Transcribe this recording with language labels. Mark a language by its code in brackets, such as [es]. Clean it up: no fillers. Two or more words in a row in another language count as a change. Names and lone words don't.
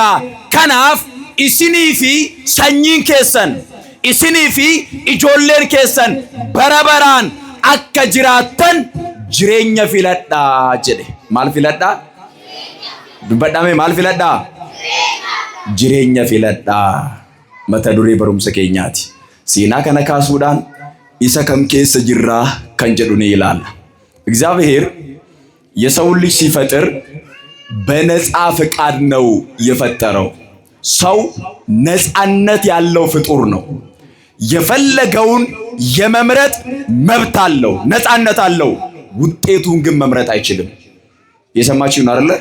[om] Kanaaf isinii fi sanyiin keessan, isinii fi ijoolleen keessan barabaraan akka jiraattan jireenya filadhaa jedhe. Maal filadhaa? Dubbadhaame maal filadhaa? Jireenya filadhaa. Mata duree barumsa keenyaati. Seenaa kana kaasuudhaan isa kam keessa jirraa kan jedhu ni ilaalla. [am] እግዚአብሔር የሰው ልጅ ሲፈጥር በነፃ ፈቃድ ነው የፈጠረው። ሰው ነፃነት ያለው ፍጡር ነው። የፈለገውን የመምረጥ መብት አለው፣ ነፃነት አለው። ውጤቱን ግን መምረጥ አይችልም። የሰማችሁ ነው አይደል?